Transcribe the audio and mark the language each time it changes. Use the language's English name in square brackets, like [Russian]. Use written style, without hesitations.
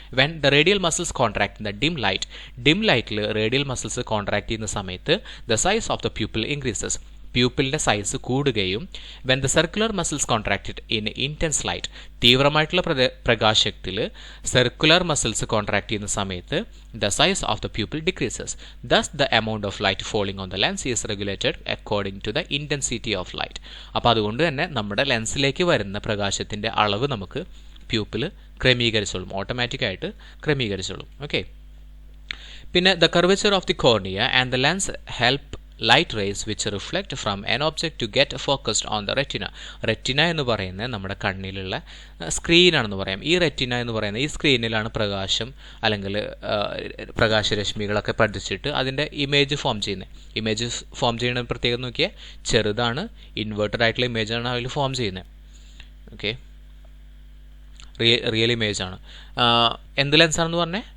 [English] when the radial muscles contract in the dim ലൈറ്റിൽ [Malayalam] radial muscles contract ചെയ്യുന്ന സമയത്ത് [English] the size of the pupil increases, [Malayalam] പ്യൂപ്പിളിൻ്റെ size കൂടുകയും [English] when the circular muscles contracted in intense light, [Malayalam] തീവ്രമായിട്ടുള്ള പ്രകാശത്തിൽ circular muscles contract ചെയ്യുന്ന സമയത്ത് [English] The size of the pupil decreases. Thus the amount of light falling on the lens is regulated according to the intensity of light. [Malayalam] അപ്പോൾ അതുകൊണ്ട് തന്നെ നമ്മുടെ ലെൻസിലേക്ക് വരുന്ന പ്രകാശത്തിൻ്റെ അളവ് നമുക്ക് പ്യൂപ്പിൾ ക്രമീകരിച്ചോളും, ഓട്ടോമാറ്റിക്കായിട്ട് ക്രമീകരിച്ചോളും. ഓക്കെ. [English] പിന്നെ the curvature of the cornea and the lens help light rays which reflect from an object to get focused on the retina. [Malayalam] Retina എന്ന് പറയുന്നത് നമ്മുടെ കണ്ണിലുള്ള സ്ക്രീനാണെന്ന് പറയാം. ഈ റെറ്റിന എന്ന് പറയുന്നത് ഈ സ്ക്രീനിലാണ് പ്രകാശം അല്ലെങ്കിൽ പ്രകാശരശ്മികളൊക്കെ പതിച്ചിട്ട് അതിൻ്റെ ഇമേജ് ഫോം ചെയ്യുന്നത്. ഇമേജ് ഫോം ചെയ്യുന്ന പ്രത്യേകം നോക്കിയാൽ ചെറുതാണ്, ഇൻവേർട്ടഡ് ആയിട്ടുള്ള ഇമേജാണ് അതിൽ ഫോം ചെയ്യുന്നത്. ഓക്കെ. റിയൽ ഇമേജാണ്. എന്ത് ലെൻസാണെന്ന് പറഞ്ഞേ?